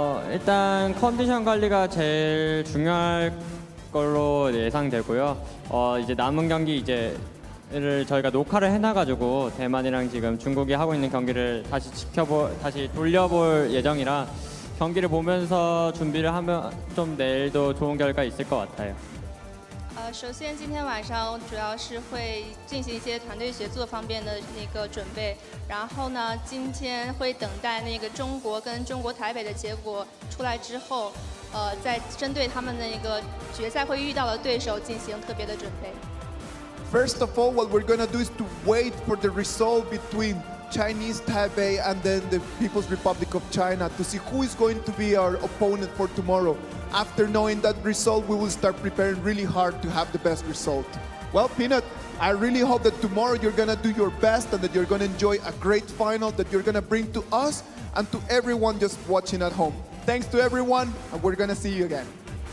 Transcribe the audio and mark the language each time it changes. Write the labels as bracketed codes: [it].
[ko] 일단 컨디션 관리가 제일 중요할 걸로 예상되고요. 이제 남은 경기 를 저희가 녹화를 해놔가지고 대만이랑 지금 중국이 하고 있는 경기를 다시 돌려볼 예정이라 경기를 보면서 준비를 하면 좀 내일도 좋은 결과 있을 것 같아요. [zh] 首先今天晚上主要是会进行一些团队协作方面的那个准备，然后呢，今天会等待那个中国跟中国台北的结果出来之后，再针对他们的那个决赛会遇到的对手进行特别的准备。 [en] First of all, what we're going to do is to wait for the result between Chinese Taipei and then the People's Republic of China to see who is going to be our opponent for tomorrow. After knowing that result, we will start preparing really hard to have the best result. Well, Peanut, I really hope that tomorrow you're going to do your best and that you're going to enjoy a great final that you're going to bring to us and to everyone just watching at home. Thanks to everyone, and we're going to see you again.